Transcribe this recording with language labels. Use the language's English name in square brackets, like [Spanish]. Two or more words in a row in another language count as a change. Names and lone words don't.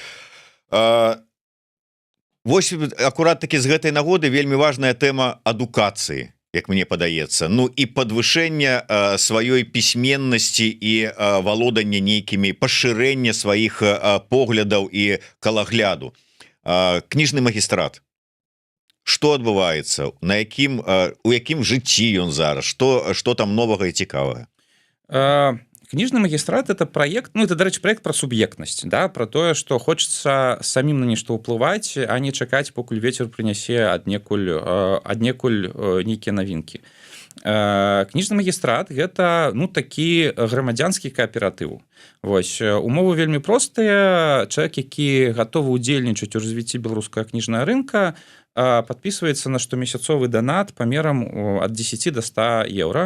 [Belarusian] Вось акурат такі з гэтай нагоды вельмі важная тэма адукацыі, як мне падаецца, ну і падвышэння сваёй пісьменнасці і валодання нейкімі, пашырэння сваіх поглядаў і калагляду. Кніжны магістрат. Што адбываецца? У якім жыцці ён зараз? Што там новага і цікавага? [Russian] Книжный магистрат — это проект, ну, это, [Belarusian] дарэчы, проект про суб'ектнасць, да, про тое, што хочацца самім на нешта ўплываць, а не чакаць, покуль вецер прынясе аднекуль нейкія навінкі. Кніжны магістрат — гэта, ну, такі грамадзянскі кааператыў. Вось, умовы вельмі простыя. Чалавек, які гатовы ўдзельнічаць у развіцці беларускага кніжнага рынка, [Russian] подписывается на [Belarusian] штомесяцовы донат памерам ад 10 до 100 еўра.